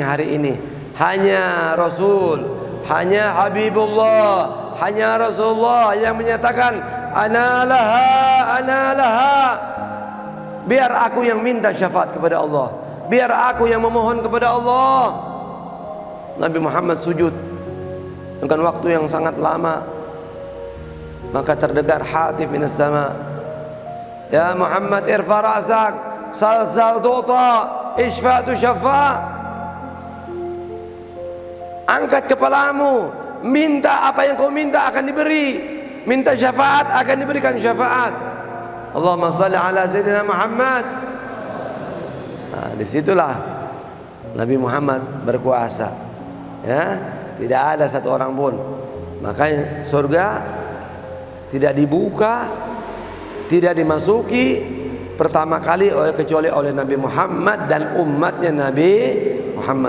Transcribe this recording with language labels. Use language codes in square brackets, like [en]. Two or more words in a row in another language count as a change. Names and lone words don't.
[id] Hari ini hanya Rasul, hanya Habibullah, hanya Rasulullah yang menyatakan [ar] أنا لها, [id] biar aku yang minta syafaat kepada Allah, biar aku yang memohon kepada Allah. Nabi Muhammad sujud dengan waktu yang sangat lama, maka terdengar [ar] هاتف من السماء يا محمد ارفع رأسك سل تعط اشفع تشفع. [id] Angkat kepalamu, minta apa yang kau minta akan diberi, minta syafaat akan diberikan syafaat. [ar] اللهم صل على سيدنا محمد. [id] Nah, disitulah Nabi Muhammad berkuasa, ya, tidak ada satu orang pun. Makanya surga tidak dibuka, tidak dimasuki pertama kali kecuali oleh Nabi Muhammad dan umatnya Nabi Muhammad.